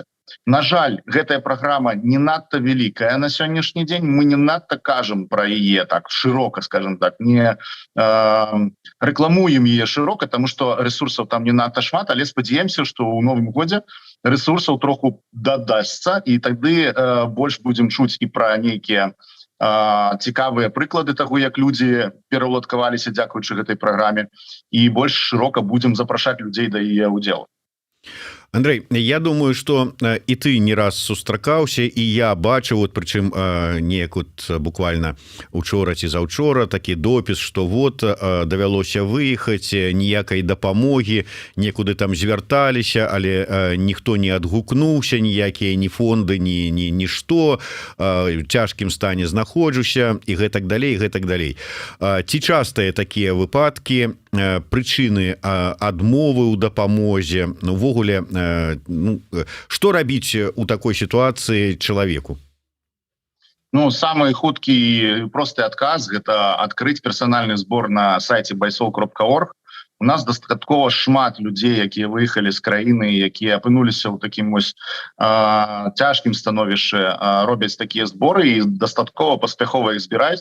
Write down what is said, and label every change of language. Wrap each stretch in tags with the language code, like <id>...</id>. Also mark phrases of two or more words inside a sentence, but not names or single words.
<be>На жаль, гэтая праграма не надта вялікая на сённяшні дзень, мы не надта кажам пра яе так шырока,</be> <ru>скажем так,</ru> <be>не рэкламуем яе шырока, таму што ресурсаў там не надта шмат, але спадзяемся, што ў новым годзе ресурсаў троху дадасца, і тады больш будзем чуць і пра нейкія цікавыя прыклады таго, як людзі пераўладкаваліся дзякуючы гэтай праграме, і больш шырока будзем запрашаць людзей да яе ўдзелу.</be> <ru>Андрей, я думаю, что и ты не раз</ru> <be>сустракаўся, і я бачу, вот прычым неяк вот буквально учора ці заўчора такі допіс, что вот давялося выехаць, ніякай дапамогі, некуды там звярталіся, але ніхто не адгукнуўся, ніякія ні фонды, нішто, цяжкім стане знаходжуся і гэтак далей, гэтак далей. Ці частыя такія выпадкі, прычыны адмовы ў дапамозе, увогуле, что рабіць</be> <ru>у такой ситуации человеку?</ru> <be>Ну, самый хуткі і просты адказ – гэта адкрыць персанальны збор на сайце baysol.org. У нас дастаткова шмат людзей, якія выехалі з краіны, якія апынуліся ў такім вось цяжкім становішчы, робяць такія зборы і дастаткова паспяхова іх збіраюць.</be>